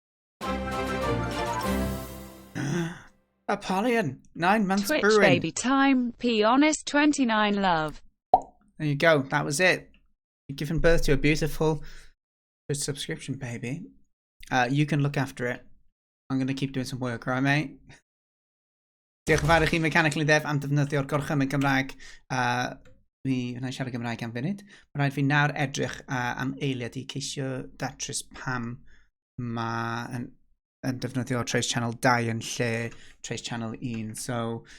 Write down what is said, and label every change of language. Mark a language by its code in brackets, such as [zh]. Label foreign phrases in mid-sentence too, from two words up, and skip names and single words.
[en] Apollyon, 9 months Twitch brewing. Baby time, P honest 29 love. There you go, that was it. You've given birth to a beautiful subscription baby. You can look after it. I'm going to keep doing some work, right, mate? [cy] Diolch yn fawr I chi Mechanically Dev am defnyddio'r gorchymyn Gymraeg. Fi wna i siarad Gymraeg am funud. Mae rhaid fi nawr edrych am eiliad i ceisio datrys pam mae yn defnyddio Trace Channel 2 yn lle Trace Channel 1.